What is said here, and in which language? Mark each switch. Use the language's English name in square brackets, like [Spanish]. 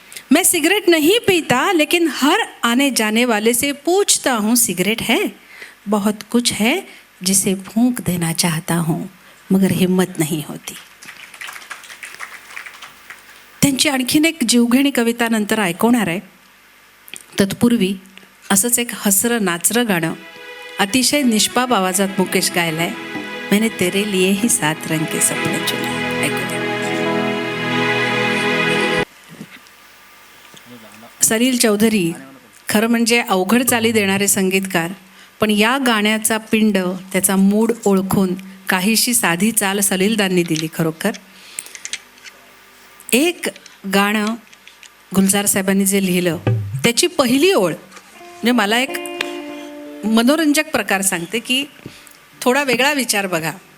[Hindi] मैं सिगरेट नहीं पीता लेकिन हर आने जाने वाले से पूछता हूँ सिगरेट है. बहुत कुछ है जिसे फूंक देना चाहता हूँ मगर हिम्मत नहीं होती. [Marathi] त्यांची आणखीन एक जीवघेणी कविता नंतर ऐकवणार आहे. तत्पूर्वी असंच एक हसरं नाचरं गाणं अतिशय निष्पाप आवाजात मुकेश गायलाय. [Hindi] मैंने तेरे लिए ही 7 रंग के सपने चुने. [Marathi] ऐकूया. सलील चौधरी खरं म्हणजे अवघड चाली देणारे संगीतकार, पण या गाण्याचा पिंड, त्याचा मूड ओळखून काहीशी साधी चाल सलीलदांनी दिली. खरोखर एक गाणं गुलजार साहेबांनी जे लिहिलं त्याची पहिली ओळ म्हणजे मला एक मनोरंजक प्रकार सांगते की थोडा वेगळा विचार बघा.